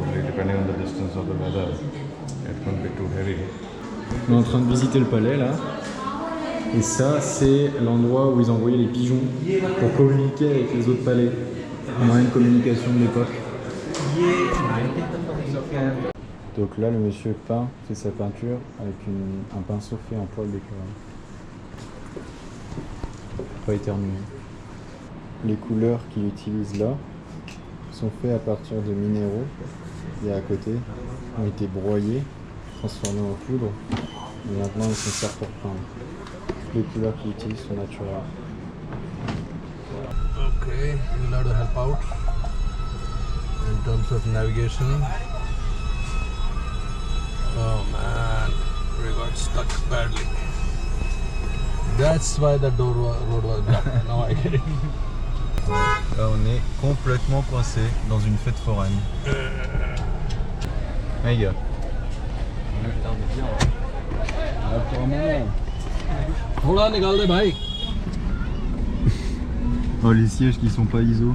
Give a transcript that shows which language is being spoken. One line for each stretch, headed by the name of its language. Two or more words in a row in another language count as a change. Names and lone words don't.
English: depending on the distance of the weather, it won't be too heavy.
French: On est en train de visiter le palais là. Et ça, c'est l'endroit où ils envoyaient les pigeons pour communiquer avec les autres palais. Un moyen de communication de l'époque. Donc là, le monsieur peint, fait sa peinture avec un pinceau fait en poil d'écureuil. Pas éternué. Les couleurs qu'il utilise là sont faites à partir de minéraux et à côté ont été broyés, transformés en poudre et maintenant ils s'en servent pour peindre. Les couleurs qu'il utilise sont naturelles.
English: Okay, you'll have to help out in terms of navigation. Oh man, we got stuck badly. That's why the road was blocked. Now I get it.
French: Là on est complètement coincé dans une fête foraine. Hey gars. Pour un moment.
Hindi: थोड़ा निकाल दे भाई.
French: Oh les sièges qui sont pas ISO.